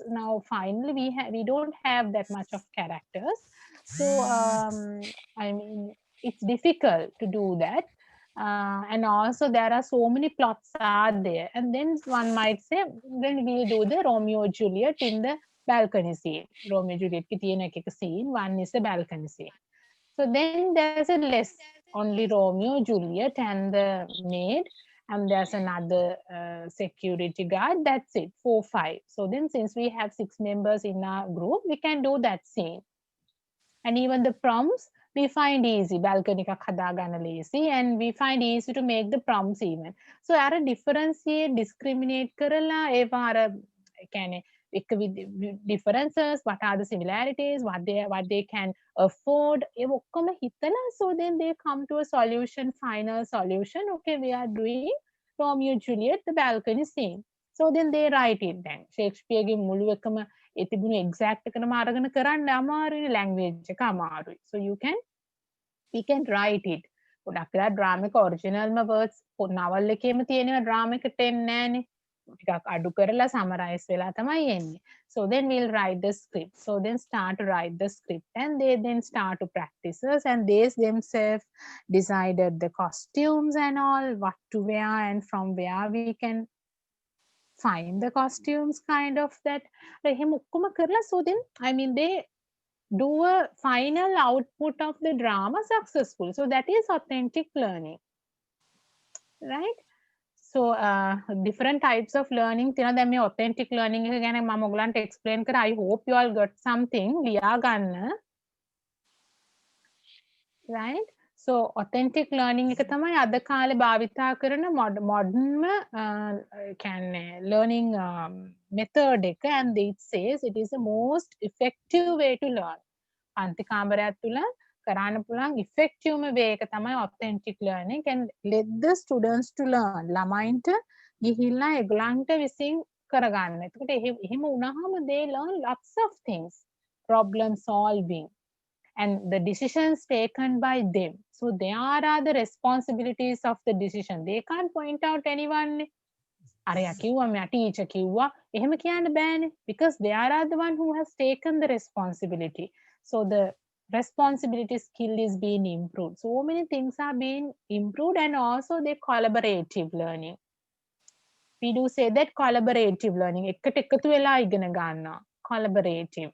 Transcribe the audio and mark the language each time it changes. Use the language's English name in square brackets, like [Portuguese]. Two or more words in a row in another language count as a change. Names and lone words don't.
[English] Now finally we don't have that much of characters. So I mean, it's difficult to do that. And also there are so many plots are there, and then one might say, then we'll do the Romeo Juliet in the balcony scene. Romeo Juliet [Sinhala] කී තියෙන එක [English] scene, one is the balcony scene. So then there's a less, only Romeo, Juliet, and the maid, and there's another security guard. That's it, 4, 5. So then, since we have 6 members in our group, we can do that scene. And even the prompts we find easy. Balcony [Sinhala] එකක් හදාගන්න [English] easy, and we find easy to make the prompts even. So අර differentiate, discriminate [Sinhala] කරලා ඒවා අර කියන්නේ [English] differences, what are the similarities, what they can afford, [Sinhala] ඒ ඔක්කොම හිතලා, [English] so then they come to a solution, final solution. Okay, we are doing Romeo Juliet, the balcony scene. So then they write it. Then [Sinhala] ෂේක්ස්පියර්ගේ මුළු එකම ඒ තිබුණු exact එකනම අරගෙන කරන්න අමාරුයි, language එක අමාරුයි. [English] So we can write it. [Sinhala] ගොඩක් වෙලා drama එක [English] originalම words [Sinhala] novel එකේම තියෙනවා, drama එකට එන්නේ නැහනේ. ටිකක් අඩු කරලා summarize වෙලා තමයි එන්නේ. [English] So then we'll write the script. So then start to write the script, and they then start to practices, and they themselves decided the costumes and all, what to wear and from where we can find the costumes, kind of that. [Sinhala] එහෙම ඔක්කොම කරලා, [English] so then I mean they do a final output of the drama successful. So that is authentic learning, right? So different types of learning තියෙනවා. [Sinhala] දැන් මේ [English] authentic learning [Sinhala] එක ගැන මම ඔයගලන්ට explain කරා. [English] I hope you all got something [Sinhala] ලියා ගන්න, [English] right? [Sinhala] So [English] authentic learning [Sinhala] එක තමයි අද කාලේ භාවිතා කරන modern කියන්නේ [English] learning method [Sinhala] එක, [English] and it says it is the most effective way to learn. [Sinhala] පන්ති කාමරයක් තුල කරන්න පුළුවන් [English] effective way [Sinhala] එක තමයි [English] authentic learning, and let the students to learn. [Sinhala] ළමයින්ට ගිහිල්ලා ඒගොල්ලන්ට විසින් කරගන්න. එතකොට එහෙම වුණාම [English] they learn lots of things, problem solving, and the decisions taken by them. So there are the responsibilities of the decision. They can't point out anyone. [Sinhala] අරයා කිව්වා, මෙයා teacher කිව්වා, එහෙම කියන්න බෑනේ, [English] because they are the one who has taken the responsibility. So the responsibility skill is being improved. So many things are being improved, and also the collaborative learning. We do say that collaborative learning, [Sinhala] එකට එකතු වෙලා ඉගෙන ගන්නවා, [English] collaborative.